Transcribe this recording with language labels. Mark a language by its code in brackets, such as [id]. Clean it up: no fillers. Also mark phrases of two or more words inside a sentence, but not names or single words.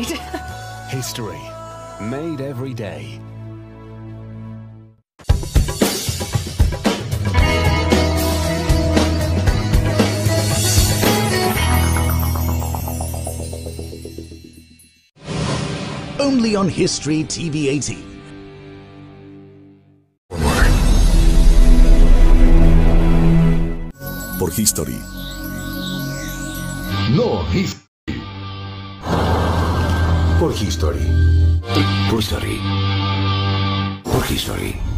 [en] History, made every day. Only on History TV 18. Por History. No History. Por History. Por History. Por History.